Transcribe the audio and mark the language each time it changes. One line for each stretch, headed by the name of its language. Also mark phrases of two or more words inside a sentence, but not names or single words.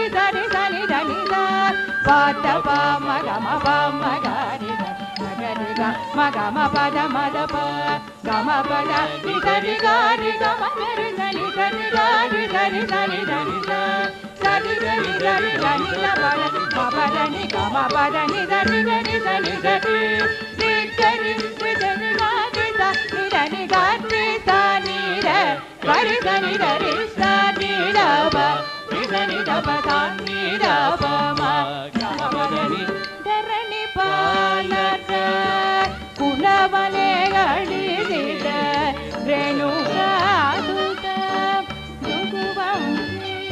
Kannada: ಧರಿ ಧನಿ ಧನಿ ದ ಪಾದ ಪಾಮ ಗಮ ಪಾಮ ಗರಿ ಗರಿ ಗಮ ಗಮ ಪದ ಮದ ಪ ಗಮ ಪದ ನಿಧಿ ಗಾರಿ ಗಮ ಗರಿ ಧನಿ ಧನಿ ಗಾರಿ ಧರಿ ಧನಿ ಧನಿ ದ ಸರಿ ಗರಿ ಗರಿ ಧನಿ ದ ಪದ ಪದ ನಿ ಗಮ ಪದ ನಿ ಧನಿ ಧನಿ ಧನಿ ಧರಿ ನಿ ಗರಿ ಧನಿ ಗಾರಿ ಧ ನಿ ಧನಿ ಗಾರಿ ಧ ನಿ ರ ಗರಿ ಧನಿ ಧರಿ ಸ ನಿ ರ ಪ ನಿ ಧನಿ ಧ ಪ ಧ ನಿ ರ ಪ ಮ ಗಮ ಪದ ನಿ ಧರಣಿ ಬಾಲಕ ಕುಲವನೆ ಗಳಿಸಿದ ರೇಣುಕಾಸುತ ಭೃಗುವಂಶಿ